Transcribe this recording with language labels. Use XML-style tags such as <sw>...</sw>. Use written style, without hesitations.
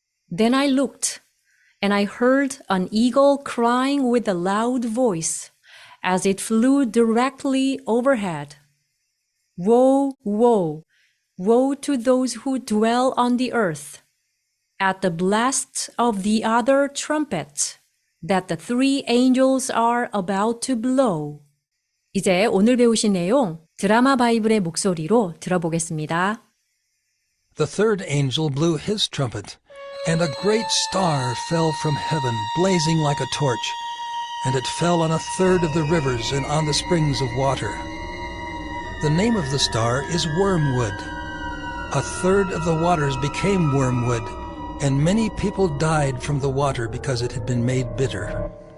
<en>Then I looked, and I heard an eagle crying with a loud voice as it flew directly overhead. Woe, woe, woe to those who dwell on the earth, at the blast of the other trumpet that the three angels are about to blow.</en> <ko>이제 오늘 배우신 내용 드라마 바이블의 목소리로 들어보겠습니다.</ko> <en>The third angel blew his trumpet, and a great star fell from heaven, blazing like a torch, and it fell on a third of the rivers and on the springs of water. The name of the star is Wormwood. A third of the waters became wormwood, and many people died from the water because it had been made bitter.</en>